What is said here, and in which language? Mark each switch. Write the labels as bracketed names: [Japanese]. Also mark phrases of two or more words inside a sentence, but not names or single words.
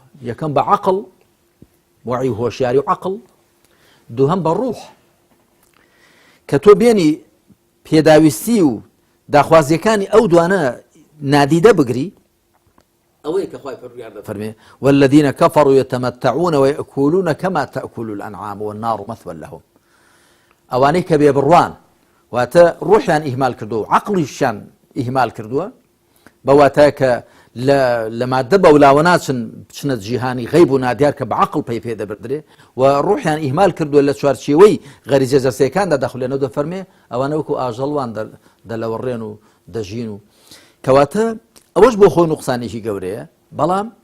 [Central Kurdish] یەکەم بە عەقڵ وعی و هۆشیاری و عەقڵ دووهەم بە ڕوح کە تۆ بێنی پێداویستی و داخوازیەکانی ئەو دوانە نادیدە بگری ئەوەیە کە خوای پەروەردگار دەفەرمێ [Arabic] والذین کەفەڕوا یتەمەتەعون ویەکولون کەما تەأکل الأنعام والنار مثوى لهم [Central Kurdish] ئەوانەی کە بێبڕوان واتە ڕوحیان ئیهمال کردووە و عەقڵیشیان ئیهمال کردووە بەواتە کە لە مادە بەولاوە ناچن بچنە جیهانی غەیب و نادیار کە بە عەقڵ پێ دەبردرێ و ڕوحیان ئیهمال کردووە لە چوارچێوەی غەریزە جەستەیەکاندا دەخولێنەوە دەفەرمێ ئەوانە وەکو ئاژەڵوان دەلەوەڕێن و دەژین و کەواتە ئەوەش بۆ خۆی نوقسانێکی گەورەیە بەڵام